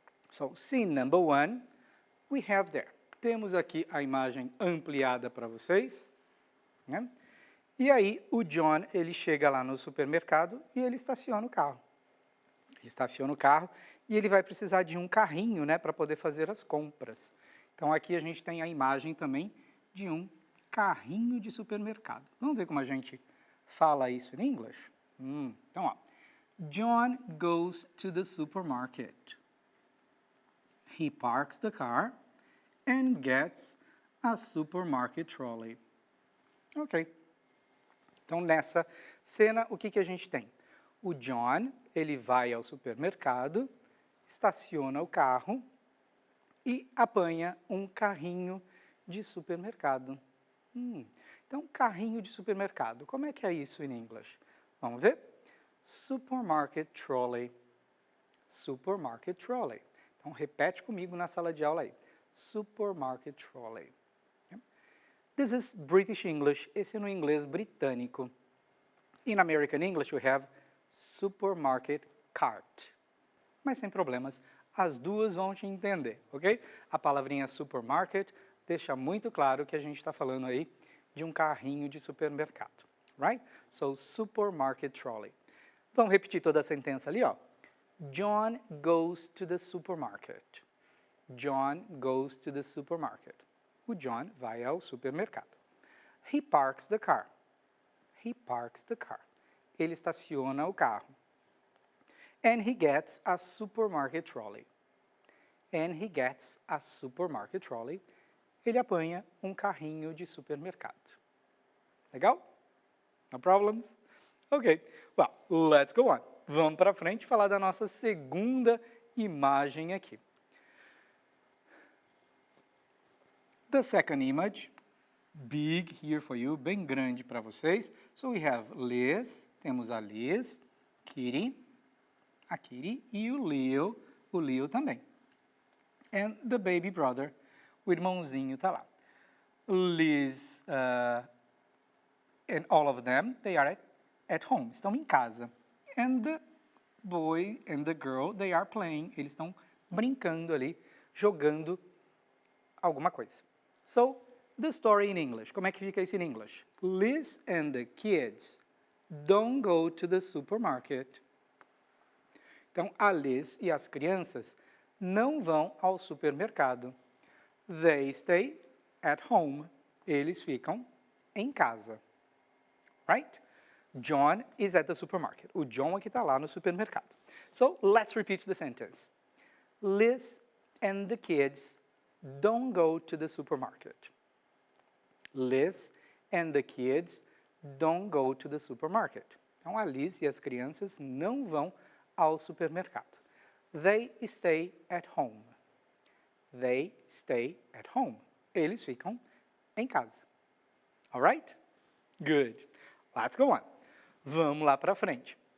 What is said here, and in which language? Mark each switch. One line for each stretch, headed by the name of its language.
English: So, scene number 1, we have there.
Portuguese: Temos aqui a imagem ampliada para vocês, né? E aí, o John, ele chega lá no supermercado e ele estaciona o carro. Ele estaciona o carro e ele vai precisar de um carrinho, né, para poder fazer as compras. Então, aqui a gente tem a imagem também de um carrinho de supermercado. Vamos ver como a gente fala isso em inglês? Então, ó.
English: John goes to the supermarket. He parks the car and gets a supermarket trolley. Ok.
Portuguese: Então, nessa cena, o que a gente tem? O John, ele vai ao supermercado, estaciona o carro e apanha um carrinho de supermercado. Então, carrinho de supermercado, como é que é isso em inglês? Vamos ver?
English: Supermarket trolley. Supermarket trolley.
Portuguese: Então, repete comigo na sala de aula aí.
English: Supermarket trolley. This is British English.
Portuguese: Esse é no inglês britânico.
English: In American English, we have supermarket cart.
Portuguese: Mas sem problemas, as duas vão te entender, ok? A palavrinha supermarket deixa muito claro que a gente está falando aí de um carrinho de supermercado, right?
English: So, supermarket trolley.
Portuguese: Vamos repetir toda a sentença ali, ó.
English: John goes to the supermarket. John goes to the supermarket.
Portuguese: O John vai ao supermercado.
English: He parks the car. He parks the car.
Portuguese: Ele estaciona o carro.
English: And he gets a supermarket trolley. And he gets a supermarket trolley.
Portuguese: Ele apanha um carrinho de supermercado.
English: Legal? No problems? Ok. Well, let's go on.
Portuguese: Vamos para frente falar da nossa segunda imagem aqui.
English: The second image, big here for you,
Portuguese: bem grande para vocês.
English: So we have Liz,
Portuguese: temos a Liz, Kitty, a Kitty e o Leo também.
English: And the baby brother,
Portuguese: o irmãozinho está lá.
English: Liz and all of them, they are at home,
Portuguese: estão em casa.
English: And the boy and the girl, they are playing,
Portuguese: eles estão brincando ali, jogando alguma coisa.
English: So, the story in English.
Portuguese: Como é que fica isso em English?
English: Liz and the kids don't go to the supermarket.
Portuguese: Então, a Liz e as crianças não vão ao supermercado.
English: They stay at home.
Portuguese: Eles ficam em casa.
English: Right? John is at the supermarket.
Portuguese: O John aqui está lá no supermercado.
English: So, let's repeat the sentence. Liz and the kids don't go to the supermarket. Liz and the kids don't go to the supermarket.
Portuguese: Então, a Liz e as crianças não vão ao supermercado.
English: They stay at home. They stay at home.
Portuguese: Eles ficam em casa.
English: Alright? Good. Let's go on.
Portuguese: Vamos lá para frente.